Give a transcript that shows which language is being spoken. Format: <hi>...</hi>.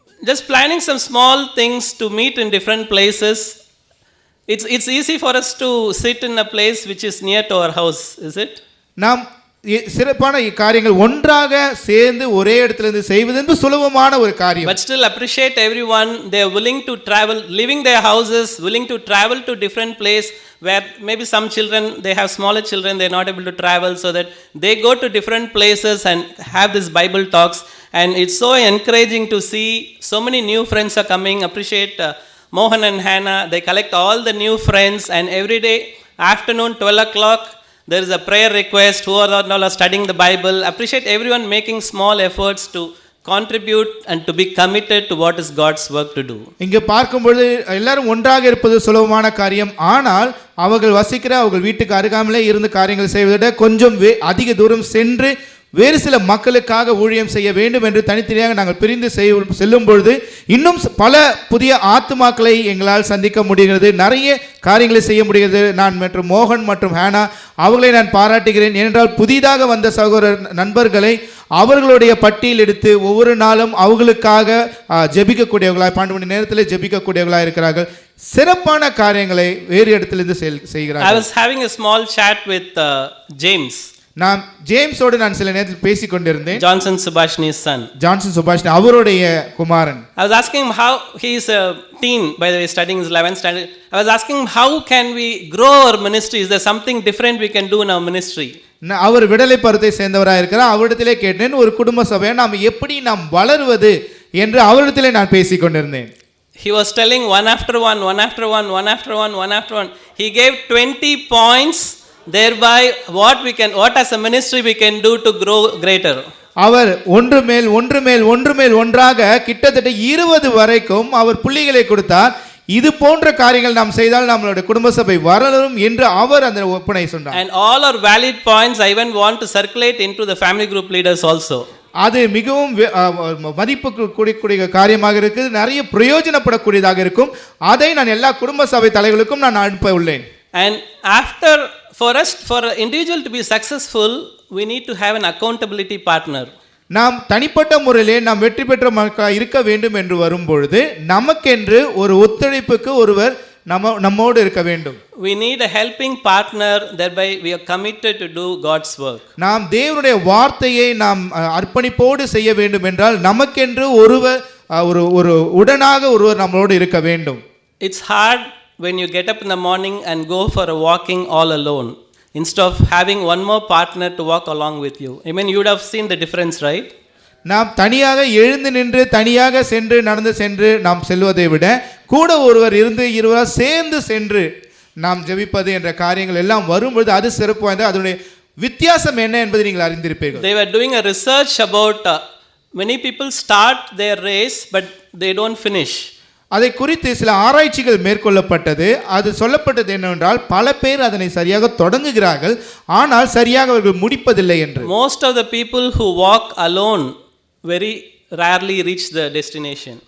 <en>Just planning some small things to meet in different places. It's easy for us to sit in a place which is near to our house, is it?</en> <ta>நாம் சிறப்பான காரியங்கள் ஒன்றாக சேர்ந்து ஒரே இடத்திலிருந்து செய்வது என்பது சுலபமான ஒரு காரியம்.</ta> <en>But still appreciate everyone. They are willing to travel, leaving their houses, willing to travel to different place where maybe some children, they have smaller children, they are not able to travel, so that they go to different places and have this Bible talks. And it's so encouraging to see so many new friends are coming. Appreciate Mohan and Hannah. They collect all the new friends, and every day afternoon 12 o'clock there is a prayer request. Who are all studying the Bible. Appreciate everyone making small efforts to contribute and to be committed to what is God's work to do.</en> <ta>இங்கே பார்க்கும்போது எல்லாரும் ஒன்றாக இருப்பது சுலபமான காரியம். ஆனால் அவர்கள் வசிக்கிற அவர்கள் வீட்டுக்கு அருகாமலே இருந்து காரியங்கள் செய்வதை விட கொஞ்சம் அதிக தூரம் சென்று வேறு சில மக்களுக்காக ஊழியம் செய்ய வேண்டும் என்று தனித்தனியாக நாங்கள் பிரிந்து செல்லும் பொழுது இன்னும் பல புதிய ஆத்துமாக்களை எங்களால் சந்திக்க முடிகிறது. நிறைய காரியங்களை செய்ய முடிகிறது. நான் மற்றும் மோகன் மற்றும் ஹேனா அவர்களை நான் பாராட்டுகிறேன். ஏனென்றால் புதிதாக வந்த சகோதரர் நண்பர்களை அவர்களுடைய பட்டியல் எடுத்து ஒவ்வொரு நாளும் அவர்களுக்காக ஜெபிக்கக்கூடியவர்களாய் 12 மணி நேரத்தில் ஜெபிக்கக்கூடியவர்களாக இருக்கிறார்கள். சிறப்பான காரியங்களை வேறு இடத்திலிருந்து செய்கிறார்கள்.</ta> <en>I was having a small chat with James.</en> <ta>நான் ஜேம்ஸோடு நான் சில நேரத்தில் பேசிக் கொண்டிருந்தேன்.</ta> <en>Johnson Subhashini's son.</en> <ta>Johnson Subhashini அவருடைய குமாரன்.</ta> <en>I was asking him how he is a teen, by the way, studying his 11th standard. I was asking him how can we grow our ministry? Is there something different we can do in our ministry?</en> <ta>அவர் விடலை பருவத்தை சேர்ந்தவராக இருக்கிறார். அவரிடத்திலே கேட்டேன், ஒரு குடும்ப சபையை நாம் எப்படி நாம் வளருவது என்று அவரிடத்திலே நான் பேசிக் கொண்டிருந்தேன்.</ta> <en>He was telling one after one, one after one, one after one, one after one. He gave 20 points. Thereby what as a ministry we can do to grow greater.</en> <ta>அவர் ஒன்று மேல் ஒன்றாக கிட்டத்தட்ட 20 வரைக்கும் அவர் புள்ளிகளை கொடுத்தார். இது போன்ற காரியங்கள் நாம் செய்தால் நம்மளுடைய குடும்ப சபை வளரும் என்று அவர் அந்த ஒப்பனை சொன்னார்.</ta> <en>And all are valid points. I even want to circulate into the family group leaders also.</en> <ta>அது மிகவும் மதிப்புக்கு கூடிய காரியமாக இருக்குது. நிறைய பிரயோஜனப்படக்கூடியதாக இருக்கும். அதை நான் எல்லா குடும்ப சபை தலைவர்களுக்கும் நான் அனுப்ப உள்ளேன்.</ta> <en>And for an individual to be successful, we need to have an accountability partner.</en> <ta>நாம் தனிப்பட்ட முறையிலே நாம் வெற்றி பெற்ற மக்களாக இருக்க வேண்டும் என்று வரும்பொழுது நமக்கென்று ஒரு ஒத்துழைப்புக்கு ஒருவர் நம்மோடு இருக்க வேண்டும்.</ta> <en>We need a helping partner, thereby we are committed to do God's work.</en> <ta>நாம் தேவனுடைய வார்த்தையை நாம் அர்ப்பணிப்போடு செய்ய வேண்டும் என்றால் நமக்கென்று ஒரு உடனாக ஒருவர் நம்மளோடு இருக்க வேண்டும்.</ta> <en>It's hard when you get up in the morning and go for a walking all alone, instead of having one more partner to walk along with you. I mean, you would have seen the difference, right?</en> <ta>நாம் தனியாக எழுந்து நின்று தனியாக நடந்து சென்று நாம் செல்வதை விட கூட ஒருவர் இருந்து இருவராக சேர்ந்து சென்று நாம் ஜெபிப்பது என்ற காரியங்கள் எல்லாம் வரும்போது அது சிறப்பு வாய்ந்தது. அதனுடைய வித்தியாசம் என்ன என்பதை நீங்கள் அறிந்திருப்பீர்கள்.</ta> <en>They were doing a research about many people start their race but they don't finish.</en> <ta>அதை குறித்து சில ஆராய்ச்சிகள் மேற்கொள்ளப்பட்டது. அது சொல்லப்பட்டது என்னவென்றால் பல பேர் அதனை சரியாக தொடங்குகிறார்கள், ஆனால் சரியாக அவர்கள் முடிப்பதில்லை என்று.</ta> <en>Most of the people who walk alone very rarely reach the destination.</en>